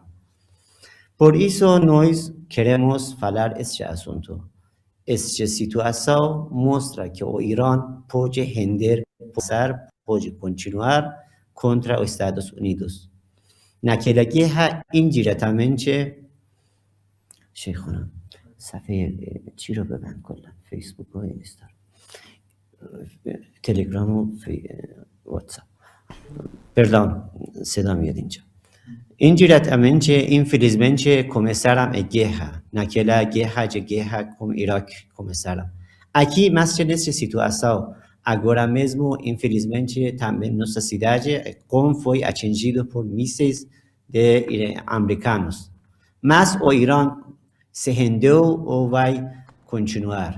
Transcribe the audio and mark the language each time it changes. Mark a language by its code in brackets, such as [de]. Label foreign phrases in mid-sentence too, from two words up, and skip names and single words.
[pt] Por isso, nós queremos falar este assunto. Esta situação mostra que o Irã pode render, pode continuar contra os Estados Unidos. Naquela guerra, indiretamente, [fa] شيخنا صفحه چی رو ببند کلا فیسبوک و اینستاگرام تلگرام [pt] و واتساپ perdão [fa] صدا میاد اینجا [pt] indiretamente infelizmente começaram a guerra naquela guerra com Iraque começaram aqui mas nessa situação agora mesmo infelizmente também nossa cidade Qom foi atingido por mísseis de americanos mas o Irã se rendeu ou vai continuar.